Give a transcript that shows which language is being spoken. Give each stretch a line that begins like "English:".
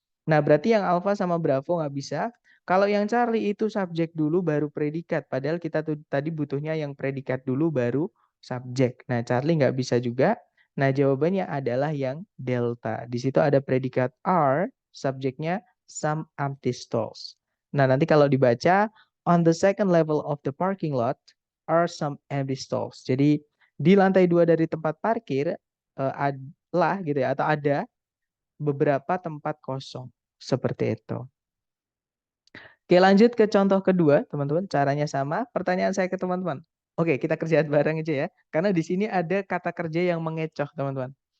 Indonesian: Nah, berarti yang alfa sama bravo nggak bisa. Kalau yang Charlie itu subjek dulu baru predikat. Padahal kita tuh tadi butuhnya yang predikat dulu baru subjek. Nah, Charlie nggak bisa juga. Nah, jawabannya adalah yang delta. Di situ ada predikat are, subjeknya some empty stalls. Nah, nanti kalau dibaca,
English: on the second level of the parking lot are some empty stalls.
Indonesian: Jadi di lantai 2 dari tempat parkir adalah gitu ya, atau ada beberapa tempat kosong. Seperti itu. Oke, lanjut ke contoh kedua, teman-teman. Caranya sama. Pertanyaan saya ke teman-teman. Oke, kita kerjaan bareng aja ya. Karena di sini ada kata kerja yang mengecoh, teman-teman.